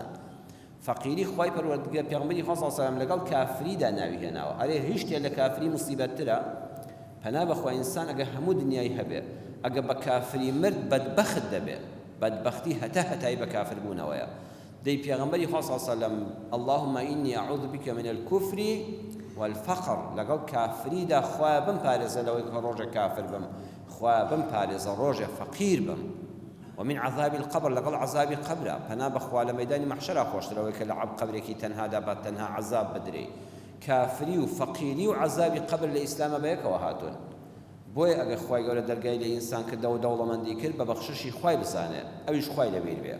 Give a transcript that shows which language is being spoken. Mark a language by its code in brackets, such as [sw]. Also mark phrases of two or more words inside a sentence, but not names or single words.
[ckb] فەقیری خوای پەروەردگار پێغەمبەری خوا [ar] صلی الله علیه و سلم [ckb] لەگەڵ کافریدا ناوی هێناوە. ئەرێ هیچ شتێک لە کافری موسیبەتترە، پەنا بەخوا ئینسان ئەگەر هەموو دنیای هەبێ ئەگەر بە کافری مرد بەدبەخت دەبێت. بەدبەختی هەتای بە کافر بوونەوەیە. دەی پێغەمبەری خوا [ar] صلی الله علیه و سلم اللهم إني أعوذ بك من الكفر والفقر، [ckb] لەگەڵ کافریدا خوایە بمپارێزە لەوەی کە ڕۆژێ کافر بم، خوایە بمپارێزە ڕۆژێ فەقیر بم. [ar] ومن عذاب القبر، [ckb] لەگەڵ عذابی قبرە پەنا بەخوا لە مەیدانی مەحشەرا خۆشترەوەی کە لە قبرێکی تەنهادا بە تەنها عذاب بدرێ. کافری و فەقیری و عذابی قبر لە ئیسلامە بەیەکەوە هاتوون. بۆیە ئەگەر خوای گەورە دەرگای لە ئینسان کردەوە و دەوڵەمەندی کرد بە بەخششی خوای بزانێت، ئەویش خوای لەبیر بێ.